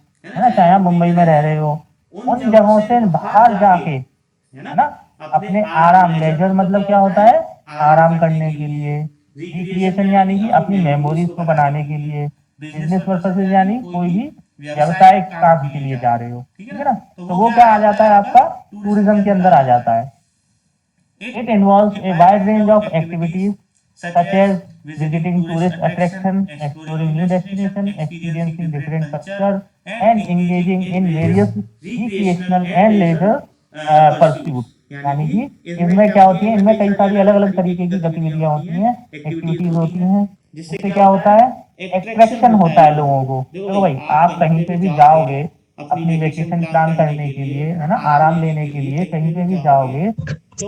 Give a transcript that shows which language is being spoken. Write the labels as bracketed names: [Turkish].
[Hindi] है ना, चाहे आप मुंबई में रह रहे हो, उन जगहों से बाहर जाके, है ना, अपने आराम, लेजर मतलब क्या होता है, आराम करने के लिए, रिक्रिएशन यानी कि अपनी मेमोरीज को बनाने के लिए, बिजनेस पर्पसेस यानी कोई भी व्यवसायिक काम के लिए जा रहे हो, ठीक है ना, तो वो क्या आ जाता है आपका टूरिज्म के अंदर आ जाता है। [English] It involves a wide range of activities such as visiting tourist attraction, exploring new destination, experiencing different culture and engaging in various recreational and leisure pursuits। [Hindi] यानी कि इसमें क्या होती है, इनमें कई सारी अलग अलग तरीके की गतिविधियां होती हैं, एक्टिविटीज होती हैं, जिससे क्या होता है, एट्रैक्शन होता है लोगों को। देखो भाई, आप कहीं पे भी जाओगे अपनी वेकेशन प्लान करने के लिए, है ना, आराम लेने के लिए कहीं पे भी जाओगे तो